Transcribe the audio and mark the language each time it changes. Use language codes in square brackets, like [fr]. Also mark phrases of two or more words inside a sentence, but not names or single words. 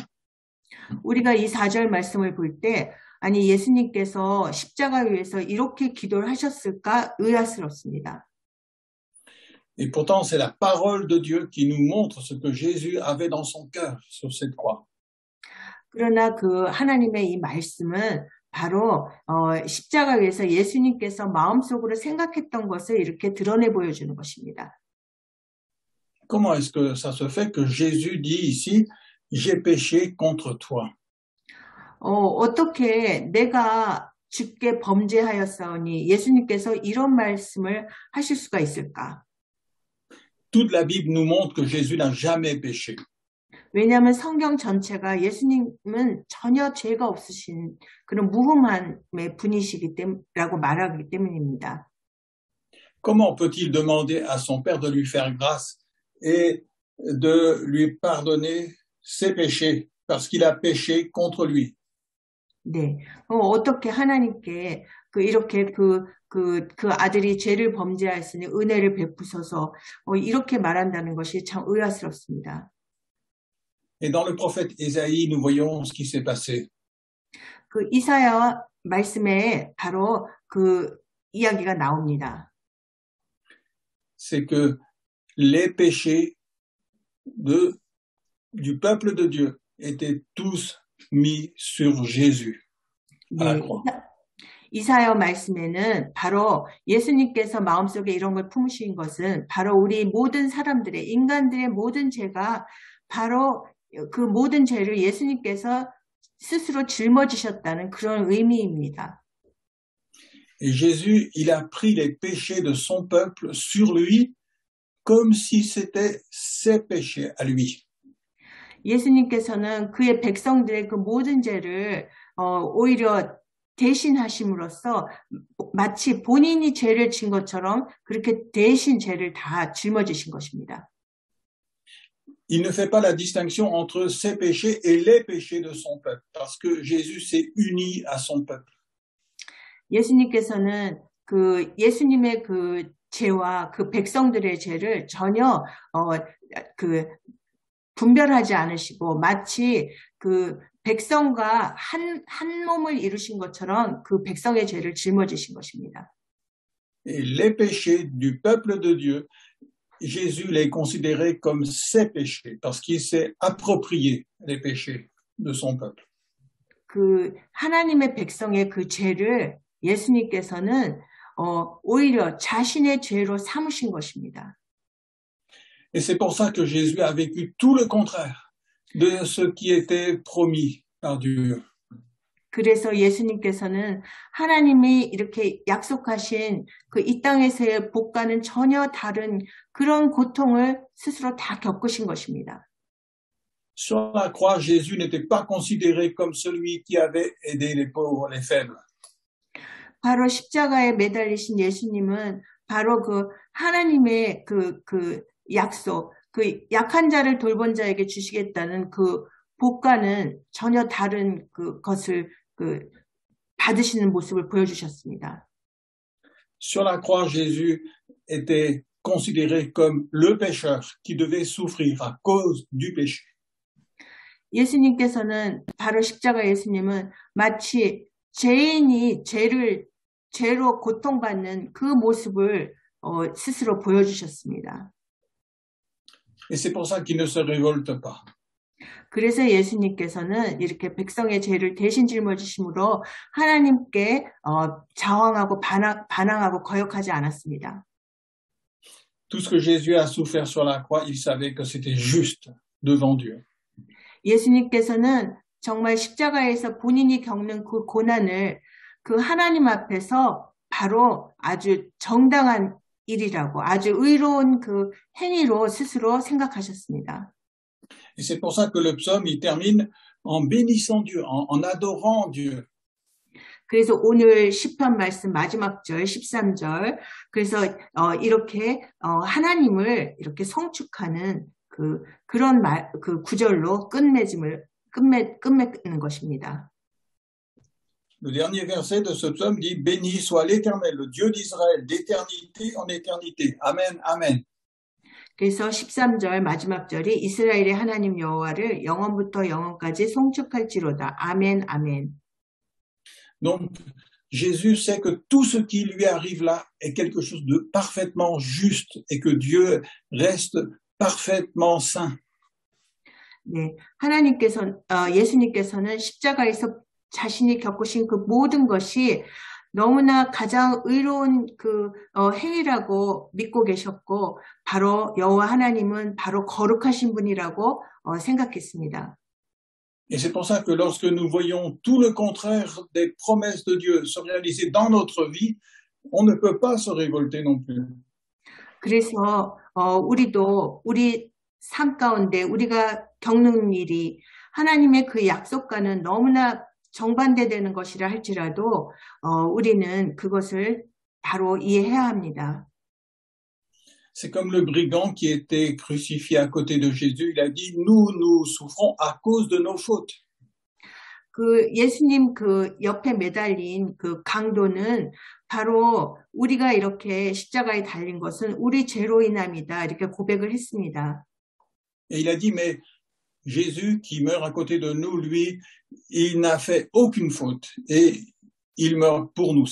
[ko] 우리가 이 4절 말씀을 볼 때, 아니 예수님께서 십자가 위에서 이렇게 기도를 하셨을까 의아스럽습니다. [fr] Et pourtant, c'est la parole de Dieu qui nous montre ce que Jésus avait dans son cœur sur cette croix. [ko] 그러나 그 하나님의 이 말씀은 바로 십자가 위에서 예수님께서 마음속으로 생각했던 것을 이렇게 드러내 보여주는 것입니다. [fr] Comment est-ce que ça se fait que Jésus dit ici, j'ai péché contre toi? [ko] 어떻게 내가 주께 범죄하였사오니 예수님께서 이런 말씀을 하실 수가 있을까? [fr] Toute la Bible nous montre que Jésus n'a jamais péché. [ko] 왜냐하면 성경 예수님은 전혀 죄가 없으신 그런 무흠함의 분이시기 때문이라고 말하기 때문입니다. [fr] Comment peut-il demander à son Père de lui faire grâce et de lui pardonner ses péchés parce qu'il a péché contre lui? [ko] 네, 어떻게 하나님께 이렇게 그 아들이 죄를 범죄하였으니 은혜를 베푸소서 이렇게 말한다는 것이 참 의아스럽습니다. [fr] Et dans le prophète Ésaïe, nous voyons ce qui s'est passé. [ko] 그 이사야 말씀에 바로 그 이야기가 나옵니다. [fr] C'est que les péchés du peuple de Dieu étaient tous mis sur Jésus à la croix. [ko] 이사야 말씀에는 바로 예수님께서 마음속에 이런 걸 품으신 것은 바로 우리 모든 사람들의 인간들의 모든 죄가 바로 그 모든 죄를 예수님께서 스스로 짊어지셨다는 그런 의미입니다. [fr] Et Jésus, il a pris les péchés de son peuple sur lui comme si c'était ses péchés à lui. [ko] 예수님께서는 그의 백성들의 그 모든 죄를 오히려 대신하심으로써 마치 본인이 죄를 진 것처럼 그렇게 대신 죄를 다 짊어지신 것입니다. [fr] il ne fait pas la distinction entre ses péchés et les péchés de son peuple, parce que Jésus s'est uni à son peuple. [ko] 예수님께서는 그 예수님의 그 죄와 그 백성들의 죄를 전혀 그 분별하지 않으시고 마치 그 백성과 한 몸을 이루신 것처럼 그 백성의 죄를 짊어지신 것입니다. [fr] Et les péchés du peuple de Dieu, Jésus les considérait comme ses péchés, parce qu'il s'est approprié les péchés de son peuple. [ko] 그 하나님의 백성의 그 죄를 예수님께서는 오히려 자신의 죄로 삼으신 것입니다. [fr] Et c'est pour ça que Jésus a vécu tout le contraire de ce qui était promis par Dieu. [ko] 그래서 예수님께서는 하나님이 이렇게 약속하신 그 이 땅에서의 복과는 전혀 다른 그런 고통을 스스로 다 겪으신 것입니다. [fr] Sur la croix, Jésus n'était pas considéré comme celui qui avait aidé les pauvres, les faibles. [ko] 바로 십자가에 매달리신 예수님은 바로 그 하나님의 그 약속, 그 약한 자를 돌본 자에게 주시겠다는 그 복과는 전혀 다른 그것을 받으시는 모습을 보여주셨습니다. [fr] Sur la croix, Jésus était considéré comme le pécheur qui devait souffrir à cause du péché. [ko] 예수님께서는 바로 십자가 예수님은 마치 죄인이 죄로 고통받는 그 모습을 스스로 보여주셨습니다. [fr] Et c'est pour ça qu'il ne se révolte pas. [ko] 그래서 예수님께서는 이렇게 백성의 죄를 대신 짊어지심으로 하나님께 저항하고 반항하고 거역하지 않았습니다. [fr] Tout ce que Jésus a souffert sur la croix, il savait que c'était juste devant Dieu. [ko] 예수님께서는 정말 십자가에서 본인이 겪는 그 고난을 그 하나님 앞에서 바로 아주 정당한 일이라고 아주 의로운 그 행위로 스스로 생각하셨습니다. [fr] Et c'est pour ça que le psaume, il termine en bénissant Dieu, en adorant Dieu. [ko] 그래서 오늘 시편 말씀 마지막 절 13절 그래서 이렇게 하나님을 이렇게 성축하는 그런 그 구절로 끝맺는 것입니다. [fr] Le dernier verset de ce psaume dit « Béni soit l'Éternel, le Dieu d'Israël, d'éternité en éternité. Amen, Amen. » [ko] 그래서 13절 마지막 절이 이스라엘의 하나님 여호와를 영원부터 영원까지 송축할지로다. 아멘, 아멘. [fr] Donc, Jésus sait que tout ce qui lui arrive là est quelque chose de parfaitement juste et que Dieu reste parfaitement saint. [ko] 네, 예수님께서는 십자가에서 자신이 겪으신 그 모든 것이 너무나 가장 의로운 그 행위라고 믿고 계셨고 바로 여호와 하나님은 바로 거룩하신 분이라고 생각했습니다. [fr] Et c'est pour ça que lorsque nous voyons tout le contraire des promesses de Dieu se réaliser dans notre vie, on ne peut pas se révolter non plus. [ko] 그래서 우리도 우리 삶 가운데 우리가 겪는 일이 하나님의 그 약속과는 너무나 정반대되는 것이라 할지라도 우리는 그것을 바로 이해해야 합니다. [fr] C'est comme le brigand qui était crucifié à côté de Jésus. Il a dit, nous souffrons à cause de nos fautes. [ko] 그 예수님 그 옆에 매달린 그 강도는 바로 우리가 이렇게 십자가에 달린 것은 우리 죄로 인함이다. 이렇게 고백을 했습니다. [fr] Et il a dit, mais Jésus qui meurt à côté de nous, lui, il n'a fait aucune faute et il meurt pour nous.